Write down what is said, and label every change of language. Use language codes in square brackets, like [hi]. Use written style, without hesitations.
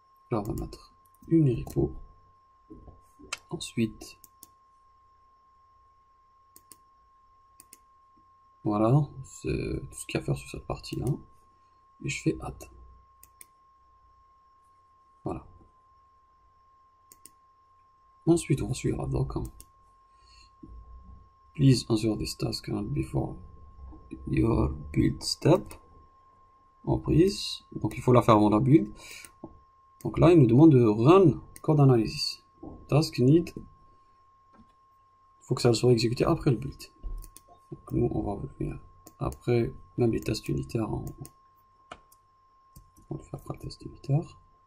[fr] Là, on va mettre Unirepo. Ensuite, voilà, c'est tout ce qu'il y a à faire sur cette partie-là. Et je fais add. Voilà. Ensuite, on va suivre la doc. Hein. [en] Please answer this task before your build step. [fr] En prise. Donc, il faut la faire avant la build. Donc là, il nous demande de run code analysis. Task need. Il faut que ça soit exécuté après le build. Donc, nous, on va venir après, même les tests unitaires. On va le faire après le test unitaire.